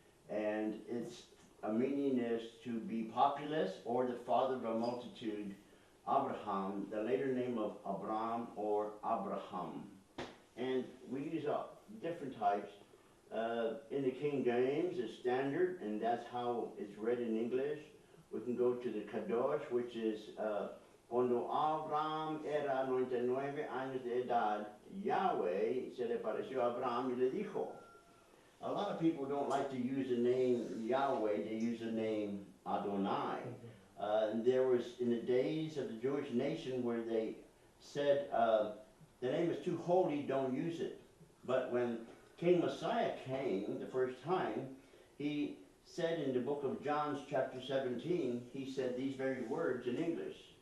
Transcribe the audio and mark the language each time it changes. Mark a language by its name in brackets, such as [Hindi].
[English] And its meaning is to be populous or the father of a multitude. Abraham, the later name of Abram or Abraham. And we use different types. In the King James, it's standard, and that's how it's read in English. We can go to the Kadosh, which is [Spanish] Cuando Abraham era 99 años de edad, Yahweh se le pareció a Abraham y le dijo. [English] A lot of people don't like to use the name Yahweh, they use the name Adonai. There was, in the days of the Jewish nation, where they said, the name is too holy, don't use it. But when King Messiah came the first time, he said in the book of John, chapter 17, he said these very words in English.